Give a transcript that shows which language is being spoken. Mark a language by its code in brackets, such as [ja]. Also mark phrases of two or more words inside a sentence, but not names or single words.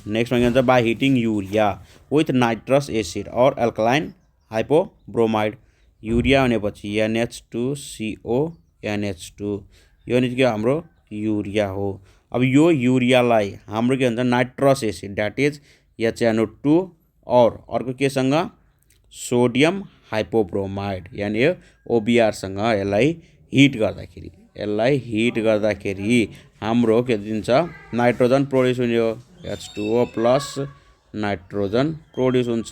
[ne] नेक्स्टमा के भन्छ? [en] By heating urea with nitrous acid और alkaline hypobromide। [ne] युरिया भनेपछि NH2CO NH2, यो के हाम्रो युरिया हो। अब यो युरियालाई हाम्रो के भन्छ? [en] nitrous acid that is HNO2 और [ne] अर्को केसँग? [en] sodium hypobromide [ne] यानि OBRसँग यसलाई हिट गर्दाखेरि हाम्रो के दिन्छ? [en] nitrogen produce [ne] हुने हो। [en] H2O plus nitrogen produce [ne] हुन्छ।